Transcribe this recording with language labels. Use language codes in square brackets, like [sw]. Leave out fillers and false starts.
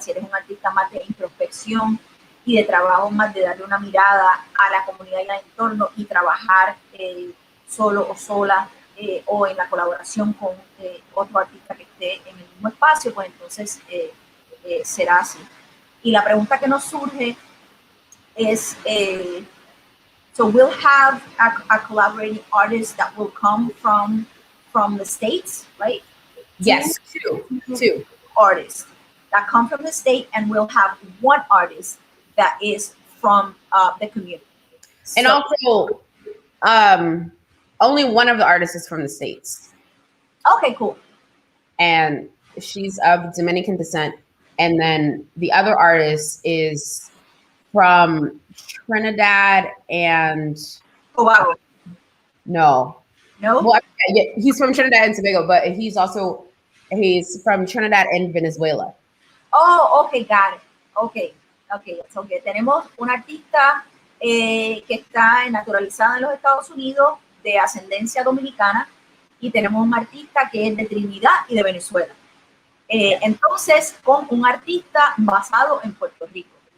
[es] Si eres un artista más de introspección y de trabajo más de darle una mirada a la comunidad y al entorno y trabajar solo o sola o en la colaboración con otro artista que esté en el mismo espacio, pues entonces será así. Y la pregunta que nos surge es, [en] so we'll have a collaborating artist that will come from the States, right? Yes, two artists that come from the state, and we'll have one artist that is from the community. And also, only one of the artists is from the States. Okay, cool. And she's of Dominican descent. And then the other artist is from Trinidad and Tobago. No. Well, yeah, he's from Trinidad and Tobago, but he's from Trinidad and Venezuela. Oh, okay, got it. Okay. [es] Tenemos una artista que está naturalizada en los Estados Unidos de ascendencia dominicana y tenemos un artista que es de Trinidad y de Venezuela. Entonces, con un artista basado en Puerto Rico.